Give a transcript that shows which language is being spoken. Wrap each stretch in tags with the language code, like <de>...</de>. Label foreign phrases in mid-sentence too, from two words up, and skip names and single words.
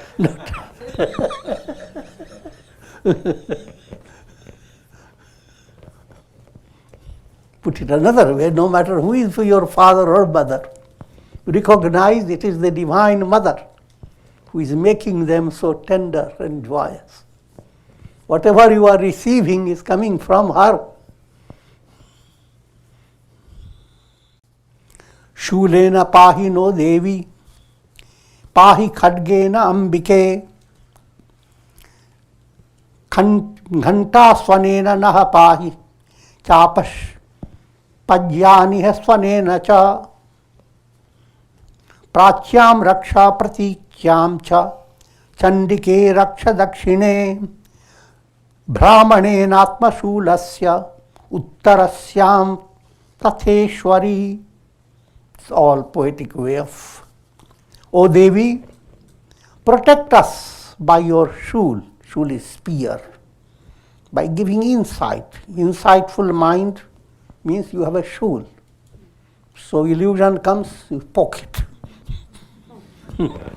<en>Put it another way, no matter who is your father or mother, recognize it is the Divine Mother who is making them so tender and joyous. Whatever you are receiving is coming from her.</en> <sa>Shulena pahi no Devi, pahi khadgena ambike, ghanta swanena naha pahi, chapash pajyani swanena cha, प्राच्याम रक्षा प्रतीच्याम च चंडिके रक्ष दक्षिणे Brahmanenaatmashulasya uttarasyam tatheshwari.</sa> <en>It's all poetic way of, O Devi, protect us by your shul. Shul is spear. By giving insight. Insightful mind means you have a shul. So illusion comes, you poke it.</en>